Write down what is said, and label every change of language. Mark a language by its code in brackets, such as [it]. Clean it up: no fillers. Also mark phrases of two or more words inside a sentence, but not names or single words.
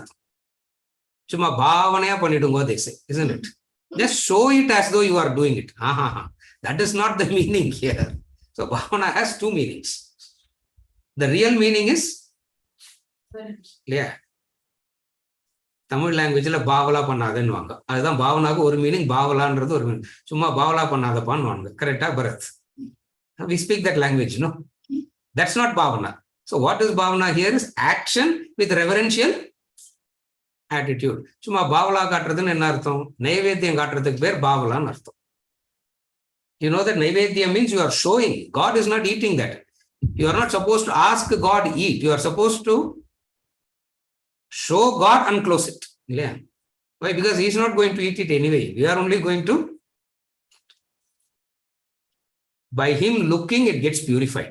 [ta] சும்மா பாவனையா பண்ணிடுங்கோ, [en] they say, isn't it? Just show it as though you are doing it. That is not the meaning here. So bhavana has two meanings. The real meaning is, yeah. [ta] தமிழ் லாங்குவேஜ் ல பாவல பண்ணாதேன்னுவாங்க. அதான் பாவனைக்கு ஒரு மீனிங், பாவலான்றது ஒரு மீனிங். சும்மா பாவல பண்ணாதப்பான்னுவாங்க. [en] Correct ah, Bharat? We speak that language, no? That's not bhavana. So what is bhavana here is action with reverential attitude. [ta] சும்மா பாவல காட்றதுன்னு என்ன அர்த்தம்? நைவேத்யம் காட்றதுக்கு பேர் பாவல னு அர்த்தம். [en] You know that naivedyam means you are showing. God is not eating that. You are not supposed to ask God eat. You are supposed to show God and close it. Yeah. Why? Because he is not going to eat it anyway. We are only going to, by him looking, it gets purified.